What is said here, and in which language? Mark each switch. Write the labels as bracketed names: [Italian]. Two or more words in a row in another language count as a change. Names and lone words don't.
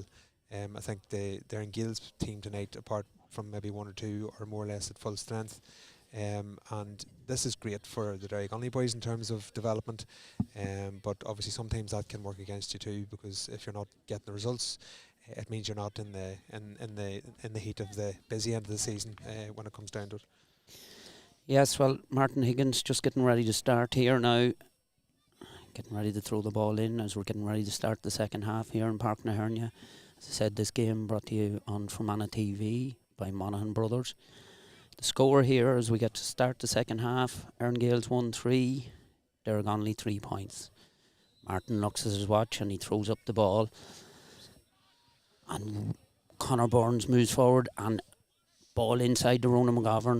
[English] I think the Erne Gaels team tonight, apart from maybe 1 or 2, are more or less at full strength, and this is great for the Derrygonnelly boys in terms of development, but obviously sometimes that can work against you too, because if you're not getting the results, it means you're not in the heat of the busy end of the season when it comes down to it. Yes, well, Martin Higgins just getting ready to start here now, getting ready to throw the ball in as we're getting ready to start the second half here in Páirc na hEirne. As I said, this game brought to you on Fermanagh TV by Monaghan Brothers. The score here as we get to start the second half: Erne Gaels 1-3, Dergonly 3 points. Martin looks at his watch and he throws up the ball, and Conor Burns moves forward and ball inside to Ronan McGovern.